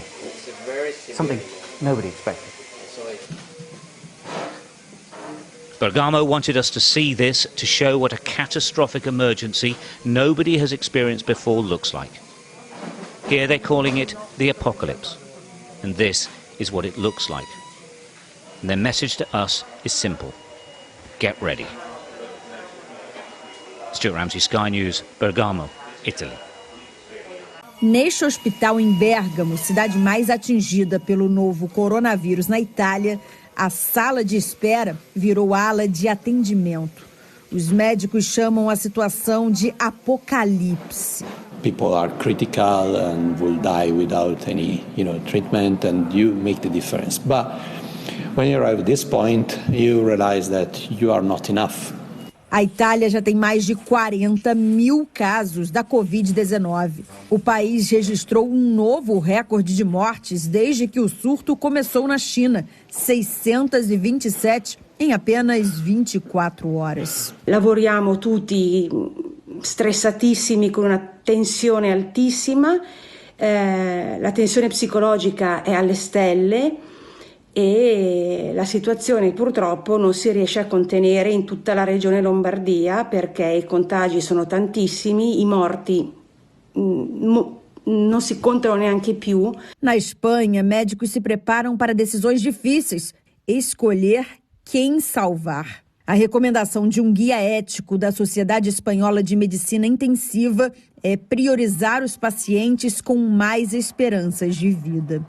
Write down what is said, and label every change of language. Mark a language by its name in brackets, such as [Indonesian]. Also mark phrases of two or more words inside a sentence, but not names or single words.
[English] Something nobody expected. Bergamo wanted us to see this to show what a catastrophic emergency nobody has experienced before looks like. Here they're calling it the apocalypse. And this is what it looks like. And their message to us is simple. Get ready. Stuart Ramsey, Sky News, Bergamo, Italy. [Portuguese] Neste hospital em Bergamo, cidade mais atingida pelo novo coronavírus na Itália, a sala de espera virou ala de atendimento. Os médicos chamam a situação de apocalipse. [English] People are critical and will die without any, treatment, and you make the difference. But when you arrive at this point, you realize that you are not enough. [Portuguese] A Itália já tem mais de 40 mil casos da Covid-19. O país registrou um novo recorde de mortes desde que o surto começou na China, 627 em apenas 24 horas. [Italian] Lavoriamo tutti stressatissimi con una tensione altissima, la tensione psicologica è alle stelle. E la situazione purtroppo non si riesce a contenere in tutta la regione Lombardia perché i contagi sono tantissimi, i morti non si contano neanche più. [Portuguese] Na Espanha, médicos se preparam para decisões difíceis, escolher quem salvar. A recomendação de um guia ético da Sociedade Espanhola de Medicina Intensiva é priorizar os pacientes com mais esperanças de vida.